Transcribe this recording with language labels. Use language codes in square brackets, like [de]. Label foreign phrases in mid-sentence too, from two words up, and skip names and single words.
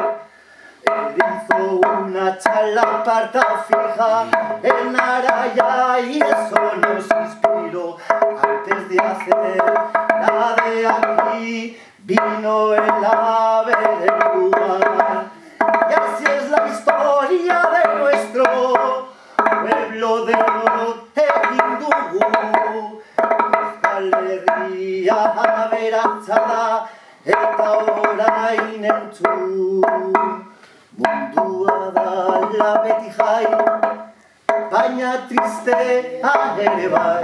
[es] Él hizo una chalaparta fija en Araya y eso nos inspiró. Antes de hacer la de aquí, vino el ave del lugar. Y así es la historia de nuestro pueblo de [eu] Egin dugu. Euskal Herria aberatsa da eta orain entzun. Mundua dala beti jai, baina tristea ere bai.